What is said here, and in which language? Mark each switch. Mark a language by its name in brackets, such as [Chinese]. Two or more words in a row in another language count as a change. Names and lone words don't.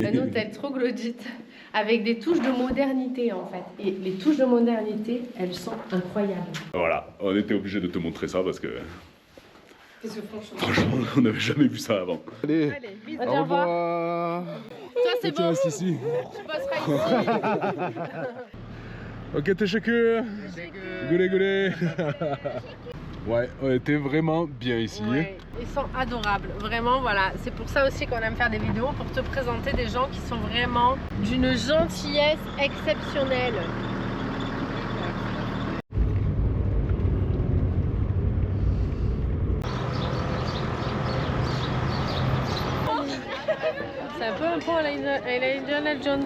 [French] Un hôtel troglodyte avec des touches de modernité en fait. Et les touches de modernité, elles sont incroyables. Voilà, on était obligé de te montrer ça parce que... Parce que franchement, on n'avait jamais vu ça avant. Allez, bisous. au revoir. Toi c'est bon. Tu restes ici. Tu bosseras ici. [Turkish] Ok, teşekkür. Goulé, goulé. [French] Ouais, on était vraiment bien ici. Ouais, ils sont adorables, vraiment, voilà. C'est pour ça aussi qu'on aime faire des vidéos, pour te présenter des gens qui sont vraiment d'une gentillesse exceptionnelle. C'est un peu un pont à la Indiana Jones.